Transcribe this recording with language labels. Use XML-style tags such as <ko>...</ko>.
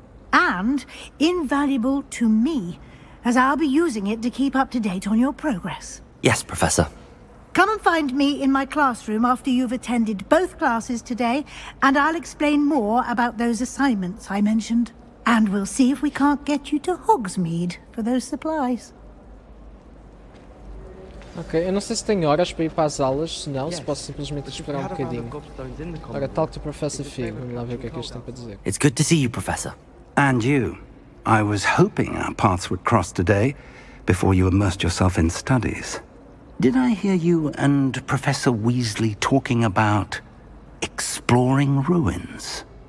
<en>And invaluable to me, as I'll be using it to keep up to date on your progress. Yes, Professor. Come and find me in my classroom after you've attended both classes today, and I'll explain more about those assignments I mentioned. And we'll see if we can't get you to Hogsmeade for those supplies.</en> <pt>Ok, eu não sei se tenho horas para ir para as aulas, se não, se posso simplesmente esperar um bocadinho. Ora,</pt> <en>talk to Professor Fig,</en> <pt>vamos lá ver o que é que eles têm para dizer.</pt> <en>It's good to see you, Professor. And you. I was hoping our paths would cross today, before you immersed yourself in studies. Did I hear you and Professor Weasley talking about exploring ruins?</en>